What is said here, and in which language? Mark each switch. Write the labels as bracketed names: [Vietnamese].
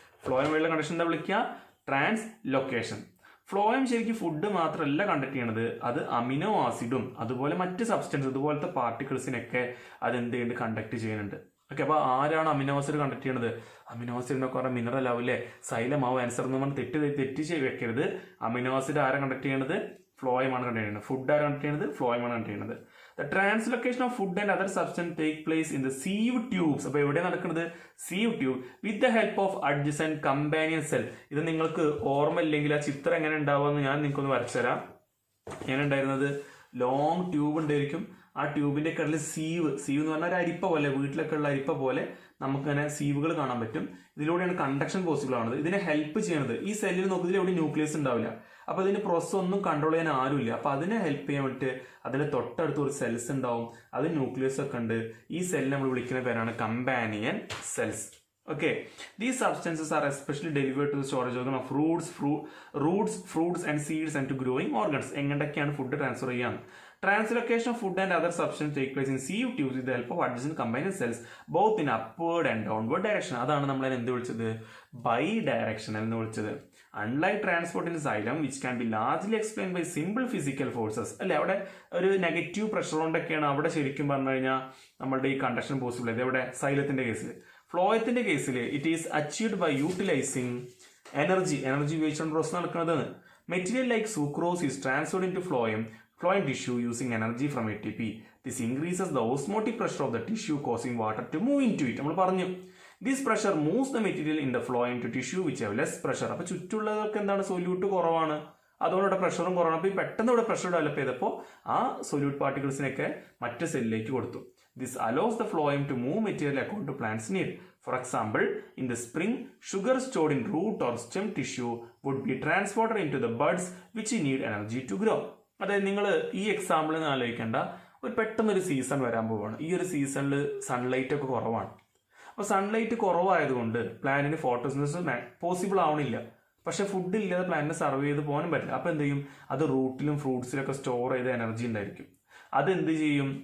[Malayalam] Phloem വഴിയുള്ള conduction എന്താ വിളിക്കുക? ട്രാൻസ്ലൊക്കേഷൻ. ഫ്ലോയം ശരിക്കും ഫുഡ് മാത്രമല്ല കണ്ടക്ട് ചെയ്യണത്, അത് അമിനോ ആസിഡും അതുപോലെ മറ്റ് സബ്സ്റ്റൻസ് ഇതുപോലത്തെ പാർട്ടിക്കിൾസിനൊക്കെ അത് എന്ത് ചെയ്യുന്നുണ്ട്? കണ്ടക്ട് ചെയ്യുന്നുണ്ട്. ഓക്കെ, അപ്പൊ ആരാണ് അമിനോ ആസിഡ് കണ്ടക്ട് ചെയ്യണത്? അമിനോ ആസിഡ് എന്നൊക്കെ പറഞ്ഞാൽ മിനറൽ ആവില്ലേ? സൈലമാവും ആൻസർ എന്ന് പറഞ്ഞാൽ തെറ്റ് വെക്കരുത്. അമിനോ ആസിഡ് ആരാ കണ്ടക്ട് ചെയ്യണത്? ഫ്ലോയമാണ് കണ്ടക്ട് ചെയ്യുന്നത്. ഫുഡ് ആരാ കണ്ടക്ട് ചെയ്യുന്നത്? ഫ്ലോയമാണ് കണ്ടക്ട് ചെയ്യുന്നത്. [English] The translocation of food and other substance take place in the sieve tubes. [Malayalam] അപ്പോൾ എവിടെ നടക്കുന്നത്? [English] sieve tube with the help of adjacent companion cell. [Malayalam] ഇത് നിങ്ങൾക്ക് ഓർമ്മയില്ലെങ്കിൽ ആ ചിത്രം എങ്ങനെ ഉണ്ടാവുമെന്ന് ഞാൻ നിങ്ങൾക്കൊന്ന് വരച്ചുതരാം. എങ്ങനെ ഉണ്ടായിരുന്നത്? ലോങ് ട്യൂബ് ഉണ്ടായിരിക്കും. ആ ട്യൂബിന്റെ കടലിൽ സീവ് എന്ന് പറഞ്ഞാൽ ഒരു അരിപ്പ പോലെ, വീട്ടിലൊക്കെ ഉള്ള അരിപ്പ പോലെ നമുക്കിങ്ങനെ സീവുകൾ കാണാൻ പറ്റും. ഇതിലൂടെയാണ് കണ്ടക്ഷൻ പോസിബിൾ ആവുന്നത്. ഇതിനെ ഹെൽപ്പ് ചെയ്യുന്നത് ഈ സെല്ലിൽ നോക്കുന്നതിൽ എവിടെ ന്യൂക്ലിയസ് ഉണ്ടാവില്ല. അപ്പോൾ അതിന്റെ പ്രോസസ് ഒന്നും കൺട്രോൾ ചെയ്യാൻ ആരുമില്ല. അപ്പോൾ അതിനെ ഹെൽപ്പ് ചെയ്യാൻ വേണ്ടിയിട്ട് അതിന്റെ തൊട്ടടുത്ത് ഒരു സെൽസ് ഉണ്ടാവും, അത് ന്യൂക്ലിയസ് ഒക്കെ ഉണ്ട്. ഈ സെല്ലിനെ നമ്മൾ വിളിക്കുന്ന പേരാണ് companion cells. [English] Okay, these substances are especially delivered to the storage organ of roots, fruits and seeds and to growing organs. [Malayalam] എങ്ങനെയൊക്കെയാണ് ഫുഡ് ട്രാൻസ്ഫർ ചെയ്യാൻ? [English] Translocation of food and other substances take place in sieve tubes with the help of adjacent combined cells, both in upward and downward direction. [Malayalam] അതാണ് നമ്മൾ എന്ത് വിളിച്ചത്? By directional എന്ന് വിളിച്ചത്. [English] Unlike transport in xylem, which can be largely explained by simple physical forces. [Malayalam] അല്ലെ, അവിടെ ഒരു negative pressure കൊണ്ടൊക്കെയാണ് അവിടെ ശരിക്കും പറഞ്ഞു കഴിഞ്ഞാൽ നമ്മളുടെ ഈ കണ്ടക്ഷൻ പോസിബിൾ. ഇതെവിടെ? സൈലത്തിന്റെ കേസിൽ. ഫ്ലോയത്തിന്റെ കേസിൽ [English] it is achieved by utilising energy [Malayalam] ഉപയോഗിച്ചുകൊണ്ട് പ്രോസസ് നടക്കുന്നത്. [English] Material like sucrose is transferred into phloem tissue using energy from ATP. This increases the osmotic pressure of the tissue, causing water to move into it. [Malayalam] നമ്മൾ പറഞ്ഞു, [English] this pressure moves the material in the phloem to tissue which have less pressure. [Malayalam] അപ്പോൾ ചുറ്റുള്ളതൊക്കെ എന്താണ്? Solute കുറവാണ്, അതുകൊണ്ട് ഇവിടെ പ്രഷറും കുറവാണ്. അപ്പോൾ ഈ പെട്ടെന്ന് ഇവിടെ പ്രഷർ ഡെവലപ്പ് ചെയ്തപ്പോൾ ആ സൊല്യൂട്ട് പാർട്ടിക്കിൾസിനൊക്കെ മറ്റ് സെല്ലിലേക്ക് കൊടുത്തു. [English] This allows the phloem to move material according to plant's need. For example, in the spring, sugar stored in root or stem tissue would be transported into the buds which need energy to grow. [Malayalam] അതായത് നിങ്ങൾ ഈ എക്സാമ്പിളിൽ നിന്ന് ആലോചിക്കേണ്ട, ഒരു പെട്ടെന്നൊരു season വരാൻ പോവുകയാണ്. ഈ ഒരു സീസണിൽ സൺലൈറ്റ് ഒക്കെ കുറവാണ്. അപ്പോൾ സൺലൈറ്റ് കുറവായതുകൊണ്ട് പ്ലാന്റിന് ഫോട്ടോസിന്തസിസ് പോസിബിൾ ആവണില്ല. പക്ഷെ ഫുഡ് ഇല്ലാതെ പ്ലാന്റിനെ സർവ് ചെയ്ത് പോകാനും പറ്റില്ല. അപ്പോൾ എന്ത് ചെയ്യും? അത് റൂട്ടിലും ഫ്രൂട്ട്സിലൊക്കെ സ്റ്റോർ ചെയ്ത എനർജി ഉണ്ടായിരിക്കും. അതെന്ത് ചെയ്യും?